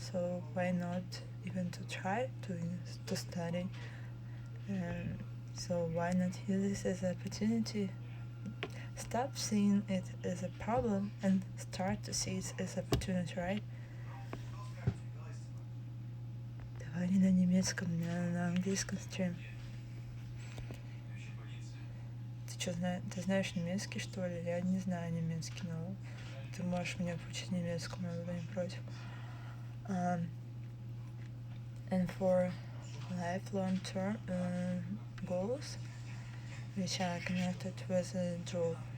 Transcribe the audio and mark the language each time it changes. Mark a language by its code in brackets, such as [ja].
[en] So why not even to try to study? So why not use this as an opportunity? Stop seeing it as a problem and start to see it as an opportunity, right? [ru] Давай не на немецком, на английском стрим. Ты знаешь немецкий, что ли? Я не знаю немецкий, но ты можешь меня поучить немецкому, я буду не против. [en] And for lifelong term goals, which are connected with a job.